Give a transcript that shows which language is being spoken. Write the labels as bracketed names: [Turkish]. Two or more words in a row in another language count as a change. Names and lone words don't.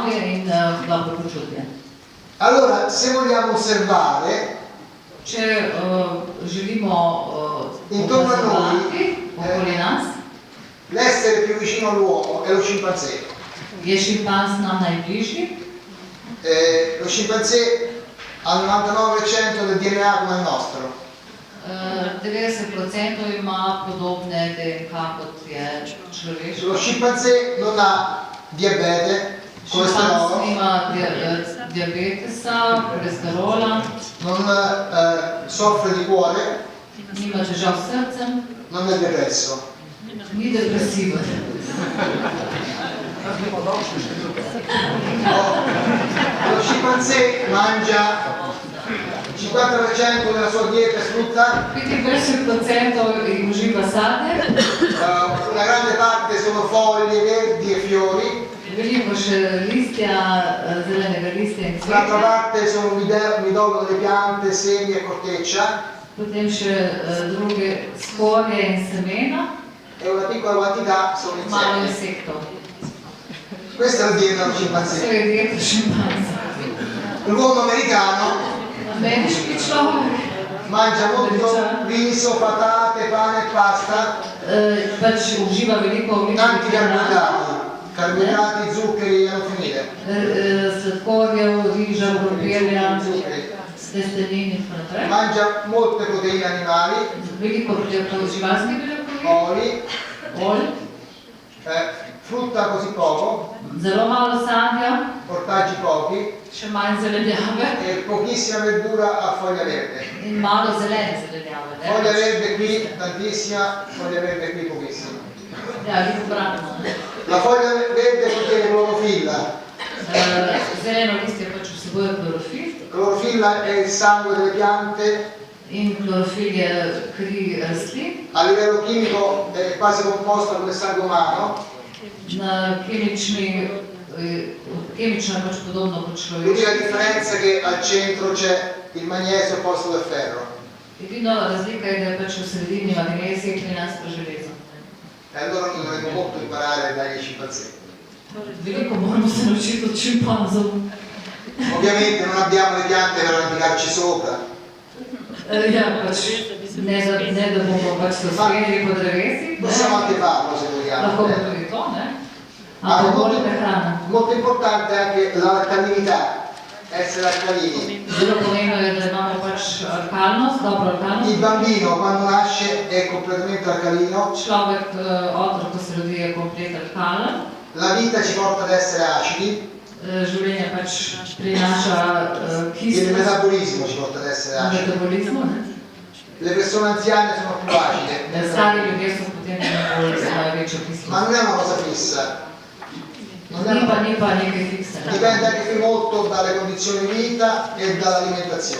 [Italian] Allora, se vogliamo osservare, intorno a noi, l'essere più vicino all'uomo è lo scimpanzé. Lo scimpanzé ha il 99% del DNA come il nostro. [Slovenian] 90% ima podobne DNK kot je človeško. [Italian] Lo scimpanzé non ha diabete, [Slovenian] Šimpanz [Italian] colesterolo, [Slovenian] ima diabetesa, kolesterola, [Italian] non soffre di cuore, [Slovenian] nima težav s srcem, [Italian] non è depresso. [Slovenian] ni depresiven. [Italian] Lo scimpanzé mangia il 50% della sua dieta è frutta, [Slovenian] 25% uživa sadje, [Italian] una grande parte sono foglie verdi e fiori, [Slovenian] veliko še listja, zelenega listja in [Italian] l'altra [Slovenian] cvetja, [Italian] parte sono midollo delle piante, semi e corteccia [Slovenian] potem še druge skorje in semena, [Italian] e una piccola quantità sono [Slovenian] malo [Italian] insetti. [Slovenian] insektov. [Italian] Questa è la dieta dello [Slovenian] To [Italian] scimpanzé. [Slovenian] je dieta šimpanza. [Italian] L'uomo americano [Slovenian] Ameriški človek [Italian] mangia molto riso, patate, pane e pasta, [Slovenian] pač uživa veliko [Italian] tanti carboidrati, carboidrati, zuccheri a non finire. [Slovenian] Sladkorjev, riža, krompirja, [Italian] Zuccheri. [Slovenian] testenin in tako naprej. [Italian] Mangia molte proteine animali, [Slovenian] Veliko živalskih beljakovin, [Italian] oli, [Slovenian] olj, [Italian] frutta così poco, [Slovenian] zelo malo sadja, [Italian] ortaggi pochi [Slovenian] še manj zelenjave [Italian] e pochissima verdura a foglia verde. [Slovenian] in malo zelene zelenjave. [Italian] Foglia verde qui tantissima, foglia verde qui pochissima. [Slovenian] Ja, ni obratno. [Italian] La foglia verde contiene clorofilla. [Slovenian] Zeleno listje pač vsebuje klorofil [Italian] Clorofilla è il sangue delle piante, [Slovenian] in klorofil je kri rastlin. [Italian] a livello chimico è quasi composta come il sangue umano. [Slovenian] Na kemično je pač podobno kot [Italian] L'unica [Slovenian] človeški. [Italian] differenza è che al centro c'è il magnesio al posto del ferro. [Slovenian] Edina razlika je, da je pač v sredini magnezij, pri nas pa železo. [Italian] E allora noi dovremmo molto imparare dagli scimpanzé. [Slovenian] Veliko moramo se naučiti od šimpanzov. [Italian] Ovviamente non abbiamo le piante per arrampicarci sopra, [Slovenian] Ja, pač ne da bomo pač se uspeli po drevesih, [Italian] possiamo anche farlo se [Slovenian] lahko bo [Italian] vogliamo. [Slovenian] tudi to, ne? [Italian] Ma [Slovenian] Ampak [Italian] è [Slovenian] bolj [Italian] molto, [Slovenian] prehrana. [Italian] molto importante anche l'alcalinità, essere alcalini. [Slovenian] Zelo pomembno je, da imamo pač alkalnost, dobro [Italian] Il [Slovenian] alkalnost. [Italian] bambino quando nasce è completamente alcalino, [Slovenian] Človek, otrok, ko se rodi, je komplet alkalen. [Italian] la vita ci porta ad essere acidi, [Slovenian] Življenje pač prinaša [Italian] il [Slovenian] kislost [Italian] metabolismo ci porta ad essere [Slovenian] v [Italian] acidi. [Slovenian] metabolizmu, ne? [Italian] Le persone anziane sono più acide, [Slovenian] Stari ljudje so potem bolj imajo večjo [Italian] ma [Slovenian] kislost. [Italian] non è una cosa fissa. Non è [Slovenian] Ni pa nekaj fiksnega. [Italian] Dipende anche qui molto dalle condizioni di vita e dall'alimentazione.